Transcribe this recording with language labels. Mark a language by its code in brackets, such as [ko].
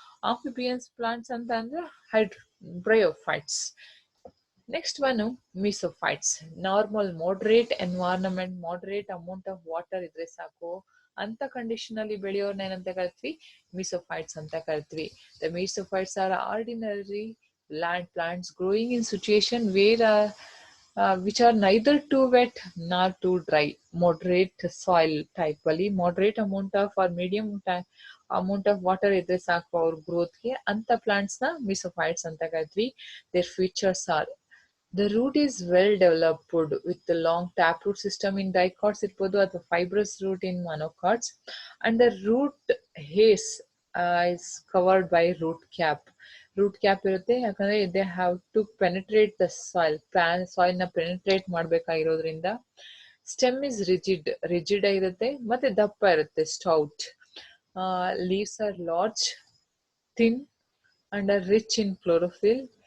[kn] Amphibians plants ಅಂತ ಅಂದ್ರೆ bryophytes. Next one ಮೀಸೋಫೈಟ್ಸ್. Normal [en] moderate environment, moderate amount of water [kn] ಇದ್ರೆ ಸಾಕು ಅಂತ ಕಂಡೀಷನ್ ಅಲ್ಲಿ ಬೆಳೆಯೋರ್ನ ಏನಂತ ಕರಿತೀವಿ? ಮೀಸೋಫೈಟ್ಸ್ ಅಂತ ಕರಿತೀವಿ. [en] The mesophytes are ordinary land plants growing in situation where which are neither too wet nor too dry. [kn] Moderate soil type ಅಲ್ಲಿ [en] moderate amount of or medium amount of water [kn] ಇದ್ರೆ ಸಾಕು ಅವ್ರ ಗ್ರೋತ್ಗೆ ಅಂತ ಪ್ಲಾಂಟ್ಸ್ ನ ಮಿಸೋಫೈಟ್ಸ್ ಅಂತ ಕರಿತೀವಿ. [en] Their features are the root is well developed with the long taproot system in dicots [kn] ಇರ್ಬೋದು ಅಥವಾ [en] fibrous root in monocots, and the root hase is covered by root cap. [kn] Root cap ಇರುತ್ತೆ ಯಾಕಂದ್ರೆ [en] they have to penetrate the soil [kn] ನ penetrate ಮಾಡ್ಬೇಕಾಗಿರೋದ್ರಿಂದ. Stem is rigid ಆಗಿರುತ್ತೆ ಮತ್ತೆ ದಪ್ಪ ಇರುತ್ತೆ, stout. [en] Leaves are large, thin and are rich in chlorophyll.